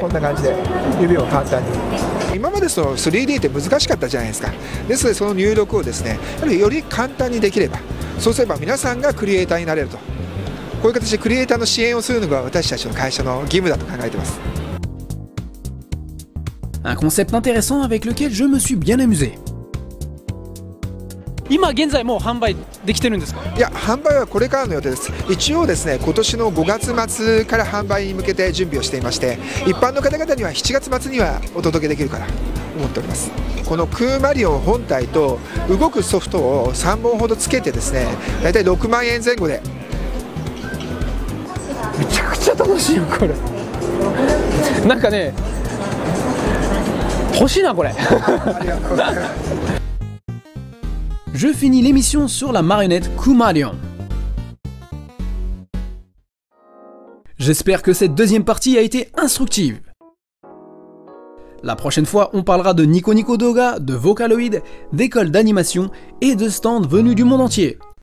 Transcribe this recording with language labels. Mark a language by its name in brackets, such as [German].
[Japanese] こんな感じで指を簡単に。今までその 3D って難しかったじゃないですか。ですのでその入力をですね、より簡単にできれば、そうすれば皆さんがクリエイターになれると。こういう形でクリエイターの支援をするのが私たちの会社の義務だと考えています。 [French] Un concept intéressant avec lequel je me suis bien amusé. [Japanese] 今現在もう販売できてるんですか？いや、販売はこれからの予定です。一応ですね、今年の5月末から販売に向けて準備をしていまして、一般の方々には7月末にはお届けできるかなと思っております。このクーマリオン本体と動くソフトを3本ほどつけてですね、だいたい6万円前後で。めちゃくちゃ楽しいよこれ。なんかね、欲しいなこれ。 [French] Je finis l'émission sur la marionnette Kumarion. J'espère que cette deuxième partie a été instructive. La prochaine fois, on parlera de Nico Nico Doga, de Vocaloid, d'écoles d'animation et de stands venus du monde entier.